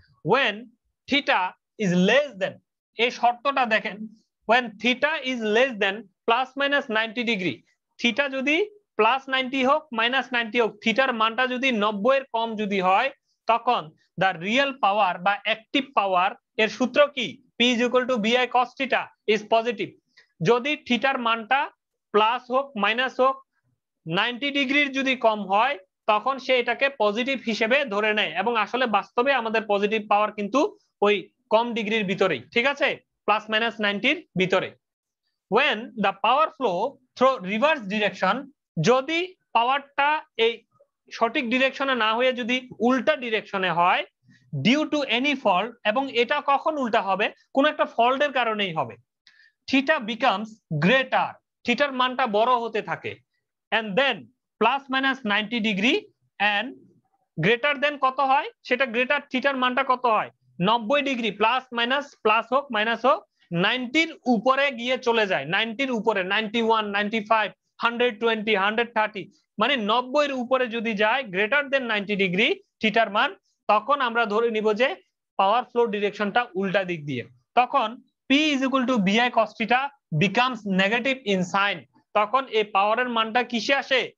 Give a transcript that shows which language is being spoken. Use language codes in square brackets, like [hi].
[en] when theta is less than, [bn] এই শর্তটা দেখেন, [en] when theta is less than plus minus 90 degree, [bn] theta যদি plus 90 হোক মাইনাস 90 হোক, থিটার মানটা যদি 90 এর কম যদি হয়, তখন দ্য রিয়েল পাওয়ার বা অ্যাক্টিভ পাওয়ার এর সূত্র কি? [en] P is equal to BI cos theta is positive. [bn] যদি থিটার মানটা প্লাস হোক মাইনাস হোক 90 ডিগ্রির যদি কম হয় তখন সে এটাকে পজিটিভ হিসেবে ধরে নেয়, এবং আসলে বাস্তবে আমাদের পজিটিভ পাওয়ার কিন্তু ওই কম ডিগ্রির ভিতরেই, ঠিক আছে, প্লাস মাইনাস 90 ভিতরে। [en] when the power flow through reverse direction, [bn] যদি পাওয়ারটা এই সঠিক ডিরেকশনে না হয়ে যদি উল্টা ডিরেকশনে হয় ডিউ টু এনি ফল্ট, এবং এটা কখন উল্টা হবে? কোন একটা ফল্টের কারণেই হবে, থিটা বিকামস গ্রেটার, থিটার মানটা বড় হতে থাকে, and then plus minus 90 degree and greater than কত হয়? সেটা গ্রেটার থিটার মানটা কত হয়? 90 ডিগ্রি প্লাস মাইনাস, প্লাস হোক মাইনাস হোক 90-র উপরে গিয়ে চলে যায়, 90-র উপরে 91, 95, 120, 130, মানে 90-এর উপরে যদি যায় গ্রেটার দেন 90 ডিগ্রি থিটার মান, তখন আমরা ধরে নিব যে পাওয়ার ফ্লো ডিরেকশনটা উল্টা দিক দিয়ে। [en] তখন P is equal to BI cos theta becomes negative in sign, [bn] তখন এই পাওয়ারের মানটা কিসে আসে?